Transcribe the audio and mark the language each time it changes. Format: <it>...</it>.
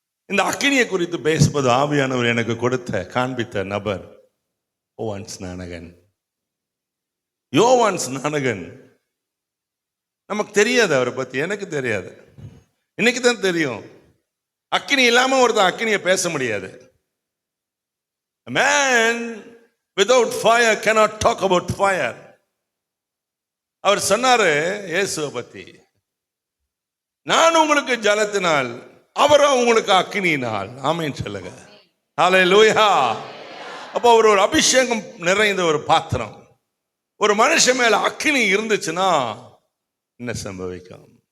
<ta>இந்த அக்கினியை குறித்து பேசுவது ஆவியானவர் எனக்கு கொடுத்த காண்பித்த நபர் யோவான் ஸ்நானகன். யோவான் ஸ்நானகன் நமக்கு தெரியாது, அவரை பத்தி எனக்கு தெரியாது, இன்னைக்கு தான் தெரியும். அக்கினி இல்லாம ஒருத்தன் அக்கினியை பேச முடியாது.</ta> <en>A man without fire cannot talk about fire.</en> <ta>அவர் சொன்னாரு இயேசுவை பத்தி, நான் உங்களுக்கு ஜலத்தினால், அவரோ உங்களுக்கு அக்கினியினால். ஆமென் சொல்லுங்க. ஹல்லேலூயா. அப்போ அவர் ஒரு அபிஷேகம் நிறைந்த ஒரு பாத்திரம். ஒரு மனுஷன் மேல அக்கினி இருந்துச்சுன்னா என்ன சம்பவிக்கும்?</ta>